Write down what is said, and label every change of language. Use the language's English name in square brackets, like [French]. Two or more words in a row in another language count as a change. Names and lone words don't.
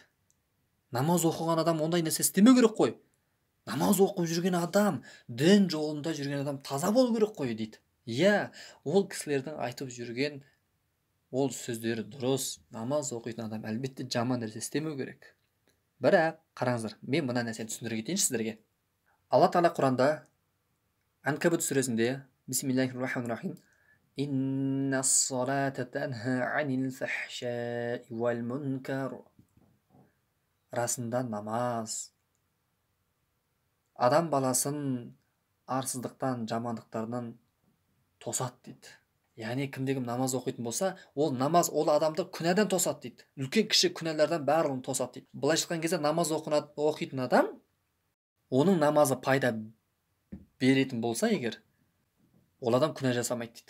[Kazakh] Намаз оқыған адам ондай нәрсе істемеу керек қой. Намаз оқып жүрген адам, дін жолында жүрген адам таза болу керек қой дейді. Иә, ол кісілердің айтып жүрген ол сөздері дұрыс. Намаз оқитын адам әлбетте жаман нәрсе істемеу керек. Бірақ қараңыздар, мен мына нәрсені түсіндіре кетейінші сіздерге. Алла Тағала Құранда Анкабут сүресінде [Arabic] بسم الله الرحمن الرحيم إن الصلاة تنهى عن الفحشاء والمنكر. [Kazakh] Расында намаз адам баласын арсыздықтан, жамандықтардан тосады дейді. Яғни кімде-кім намаз оқитын болса, ол намаз ол адамды күнәдан тосады дейді. Үлкен кіші күнәлардан барлығын тосады дейді. Былайша айтқан кезде намаз оқитын адам, оның намазы пайда беретін болса егер, ол адам күнә жасамайды дейді.